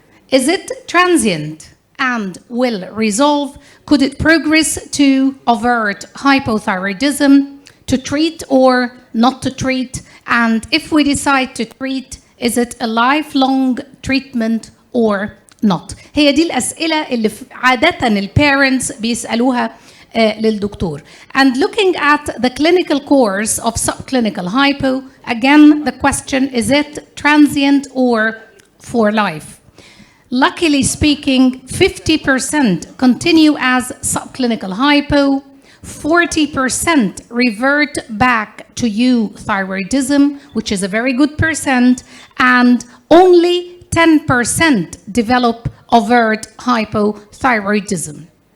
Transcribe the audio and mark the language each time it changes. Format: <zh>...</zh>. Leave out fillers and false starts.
<en>Is it transient and will resolve? Could it progress to overt hypothyroidism? To treat or not to treat? And if we decide to treat, is it a lifelong treatment or not?</en> <ar>هي دي الأسئلة اللي عادة البيرنتس بيسألوها للدكتور.</ar> <en>And looking at the clinical course of subclinical hypo, again the question: is it transient or for life? Luckily speaking, 50% continue as subclinical hypo, 40% revert back to euthyroidism, which is a very good percent, and only 10% develop overt hypothyroidism.</en>